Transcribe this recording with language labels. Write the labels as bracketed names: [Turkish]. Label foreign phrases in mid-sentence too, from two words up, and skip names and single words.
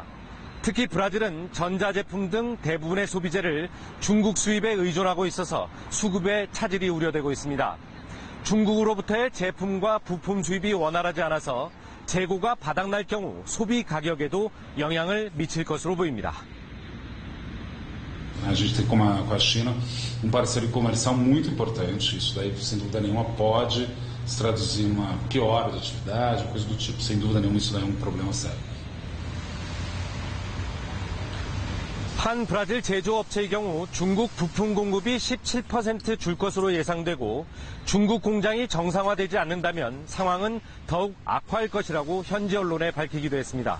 [Korean] 특히 브라질은 전자제품 등 대부분의 소비재를 중국 수입에 의존하고 있어서 수급의 차질이 우려되고 있습니다. 중국으로부터의 제품과 부품 수입이 원활하지 않아서 재고가 바닥날 경우 소비 가격에도 영향을 미칠 것으로 보입니다. [Portuguese] A gente tem com a China parcerio comercial muito importante. Isso daí, sem dúvida nenhuma, pode se traduzir em uma piora da atividade, coisa do tipo. Sem dúvida nenhuma, isso daí é problema sério. [Korean] 한 브라질 제조업체의 경우 중국 부품 공급이 17% 줄 것으로 예상되고 중국 공장이 정상화되지 않는다면 상황은 더욱 악화할 것이라고 현지 언론에 밝히기도 했습니다.